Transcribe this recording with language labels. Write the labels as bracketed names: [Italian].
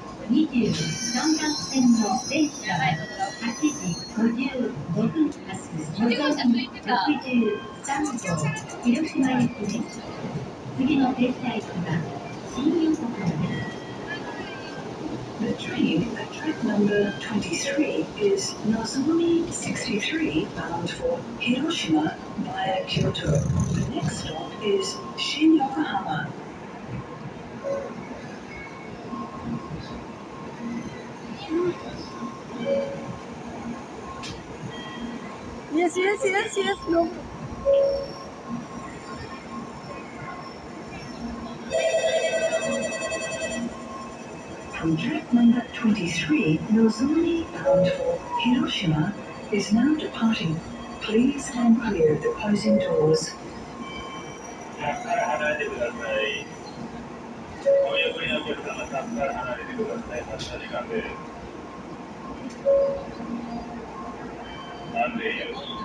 [Japanese] 23番線の電車は8時55分発のぞみ63号広島行きです。次の停車駅は新横浜です。 [English] The train at track number 23 is Nozomi 63 bound for Hiroshima via Kyoto. The next stop is Shin-Yokohama. Yes, no. From track number 23, Nozomi bound for Hiroshima is now departing. Please stand clear of the closing doors. [Japanese] 離れてください。お見送りのお客様、タップから離れてください。発車時間です。安全よし。